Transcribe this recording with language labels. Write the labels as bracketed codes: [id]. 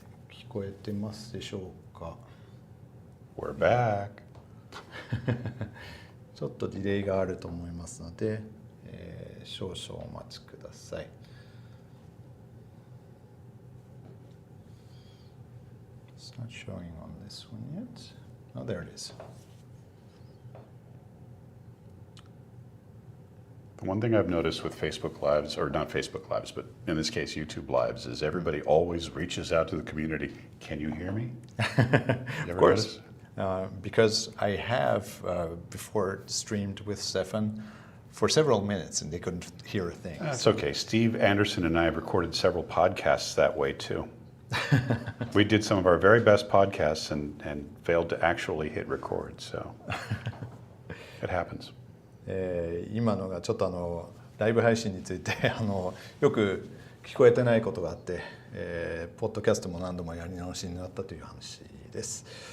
[ja] 聞こえてますでしょうか？ [en] We're back. [ja] ちょっとディレイがあると思いますので、少々お待ちください。 [en] It's not showing on this one yet. Oh, there it is. The one thing I've noticed with Facebook Lives, or not Facebook Lives, but in this case YouTube Lives, is everybody always reaches out to the community. Can you hear me? Of course. Because I have before streamed with Stefan for several minutes and they couldn't hear a thing. That's okay. Steve Anderson and I have recorded several podcasts that way too. We did some of our very best podcasts and failed to actually hit record, so it happens. [ja] 今のがちょっとライブ配信についてよく聞こえてないことがあって、ポッドキャストも何度もやり直しになったという話です。